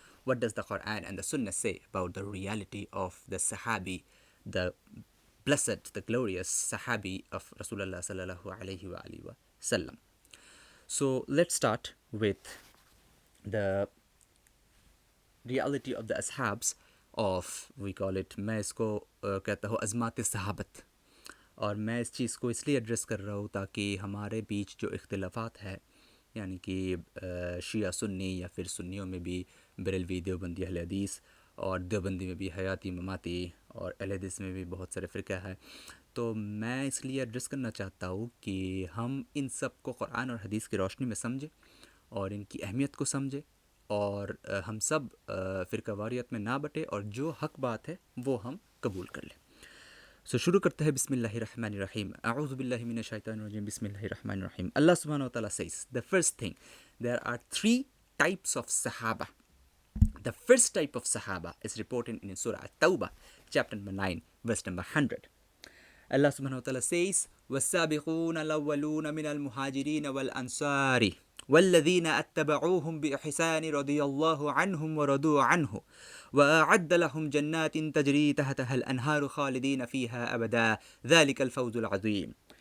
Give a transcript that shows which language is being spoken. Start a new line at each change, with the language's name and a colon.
English: What does the Quran and the Sunnah say about the reality of the Sahabi, the blessed, the glorious Sahabi of Rasulullah sallallahu alaihi wasallam? So let's start with the reality of the Ashabs of, we call it,
Urdu: میں اس کو کہتا ہوں عظمات صحابت. اور میں اس چیز کو اس لیے address کر رہا ہوں تاکہ ہمارے بیچ جو اختلافات ہے، یعنی کہ شیعہ سنی یا پھر سنیوں میں بھی بریلوی دیوبندی اہل حدیث، اور دیوبندی میں بھی حیاتی مماتی، اور اہل حدیث میں بھی بہت سارے فرقہ ہے، تو میں اس لیے ایڈریس کرنا چاہتا ہوں کہ ہم ان سب کو قرآن اور حدیث کی روشنی میں سمجھیں اور ان کی اہمیت کو سمجھیں، اور ہم سب فرقہ واریت میں نہ بٹے، اور جو حق بات ہے وہ ہم قبول کر لیں. سو شروع کرتے ہیں
Arabic: بسم اللہ الرحمن الرحیم. اعوذ باللہ من الشیطان الرجیم. بسم اللہ الرحمن الرحیم.
English: اللہ سبحانہ وتعالی says, the first thing, there are three types of Sahaba. The first type of Sahaba is reported in Surah At-Tawbah, chapter number 9, verse number 100.
Arabic: Allah subhanahu wa ta'ala says, وَالسَّابِقُونَ الْأَوَّلُونَ مِنَ الْمُهَاجِرِينَ وَالْأَنصَارِ وَالَّذِينَ اتَّبَعُوهُم بِإِحْسَانٍ رَضِيَ اللَّهُ عَنْهُمْ وَرَضُوا عَنْهُ وَأَعَدَّ لَهُمْ جَنَّاتٍ تَجْرِي تَحْتَهَا الْأَنْهَارُ خَالِدِينَ فِيهَا أَبَدًا ذَلِكَ الْفَوْزُ الْعَظِيمُ.